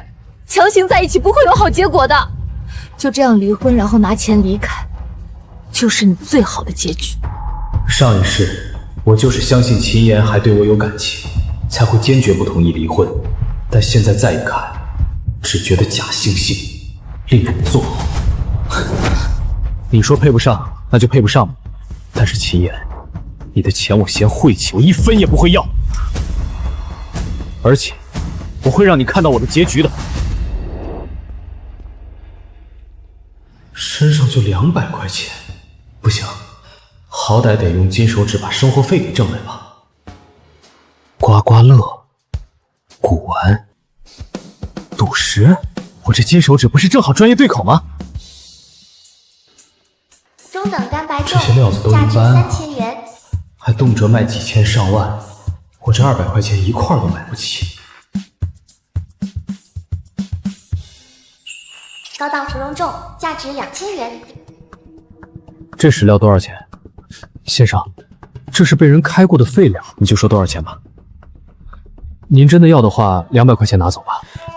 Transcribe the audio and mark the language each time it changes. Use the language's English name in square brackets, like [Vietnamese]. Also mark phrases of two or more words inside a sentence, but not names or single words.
[Chinese] 強行在一起不會有好結果的，就這樣離婚，然後拿錢離開，就是你最好的結局。上一世，我就是相信秦岩還對我有感情，才会堅決不同意離婚。但現在再一看，只覺得假惺惺，令人作嘔。你說配不上，那就配不上吧。但是秦岩，你的錢我嫌晦气，我一分也不会要。而且，我会让你看到我的結局的。身上就200塊錢，不行，好歹得用金手指把生活費給挣来吧。刮刮樂、古玩、赌石，我这金手指不是正好专业对口吗？中等干白这些料子都一般啊， 3000元，还动輒卖几千上万，我这200 塊錢一塊都買不起。高檔芙蓉粽價值2000元。這石料多少錢？先生，這是被人開過的廢料，你就說多少錢吧。您真的要的話，200塊錢拿走吧。